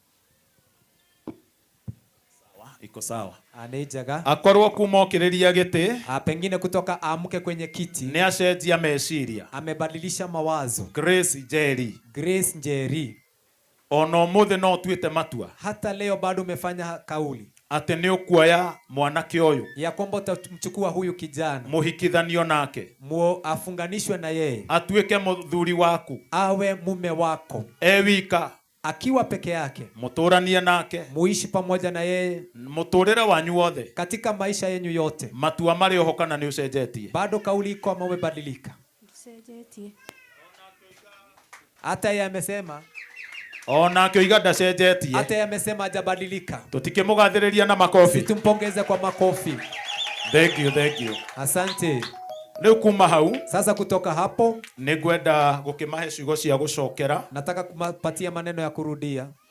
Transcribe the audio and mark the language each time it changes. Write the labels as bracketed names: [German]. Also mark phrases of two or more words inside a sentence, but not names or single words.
[Swahili] Iko sawa. [Kikuyu] Aneijaga. Akorwo kuma okĩrĩria gĩtĩ. [Swahili] Pengine kutoka amuke kwenye kiti. [Kikuyu] Nĩ acenjia meciria. [Swahili] Amebadilisha mawazo. Grace Njeri. Grace Njeri. [Kikuyu] Ona ũmũthĩ no ũtuĩte matua. [Swahili] Hata leo bado umefanya kauli. [Kikuyu] Atĩ nĩ ũkuoya mwanake ũyũ. [Swahili] Ya kwamba utamchukua huyu kijana. [Kikuyu] Mũhikithanio nake. [Swahili] Afunganishwe na yeye. [Kikuyu] Atuĩke mũthuri waku. [Swahili] Awe mume wako. [Kikuyu] Wika. [Swahili] Akiwa peke yake. [Kikuyu] Mũtũranie nake. [Swahili] Muishi pamoja na yeye. [Kikuyu] Mũtũrĩre wanyu wothe. [Swahili] Katika maisha yenu yote. [Kikuyu] Matua marĩ oho kana nĩ ũcenjetie? [Swahili] Bado kauli iko ama umebadilika? [Kikuyu] Ucenjetie. [Swahili] Hata yeye amesema. [Kikuyu] Ona kĩoiga ndacenjetie. [Swahili] Hata yeye amesema hajabadilika. [Kikuyu] Tũtikĩmũgathĩrĩria na makofi. [Swahili] Situmpongeze kwa makofi. [English] Thank you, thank you. [Swahili] Asante. [Kikuyu] Rĩu kuma hau. [Swahili] Sasa kutoka hapo. [Kikuyu] Nĩngwenda gũkĩmahe ciugo cia gũcokera. [Swahili] Nataka kupatia maneno ya kurudia.